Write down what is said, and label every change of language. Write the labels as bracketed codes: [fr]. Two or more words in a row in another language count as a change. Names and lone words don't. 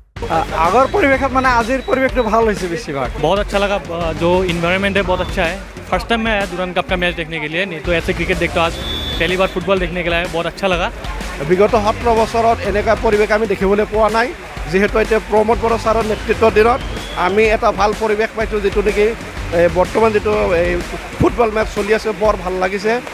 [as] আগৰ পৰিৱেশত মানে আজিৰ পৰিৱেশটো ভাল হৈছে বেছিভাগ। [hi] बहुत अच्छा लगा, जो इन्वायरमेंट है बहुत अच्छा है। [en] first time [hi] मैं आया दुरान कप का मैच देखने के लिए, नहीं तो ऐसे क्रिकेट देखता हूँ, आज पहली बार फुटबॉल देखने के लिए बहुत अच्छा लगा। [as] বিগত 17 বছৰত এনেকুৱা পৰিৱেশ আমি দেখিবলৈ পোৱা নাই। যিহেতু এতিয়া প্ৰমোদ বড়ো ছাৰৰ নেতৃত্বৰ দিনত আমি এটা ভাল পৰিৱেশ পাইছোঁ, যিটো নেকি বৰ্তমান যিটো [en] football match [as] চলি আছে বৰ ভাল লাগিছে।